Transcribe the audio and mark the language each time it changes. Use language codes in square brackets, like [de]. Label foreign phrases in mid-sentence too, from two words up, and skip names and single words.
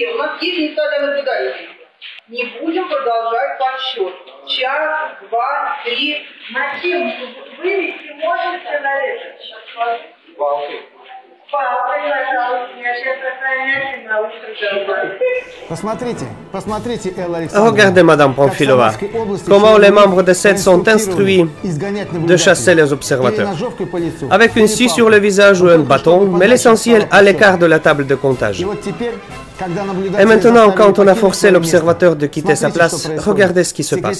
[ru] У нас есть места для наблюдателей. Не будем продолжать подсчет. Час, два, три. На чем вывести можете на это? Посмотрите, Элла Александровна. [fr] Regardez, Madame Pamphilova, comment les membres de SED sont instruits de chasser les observateurs. Avec une scie sur le visage ou un bâton, mais l'essentiel à l'écart de la table de comptage. Et maintenant, quand on a forcé l'observateur de quitter sa place, regardez ce qui se passe.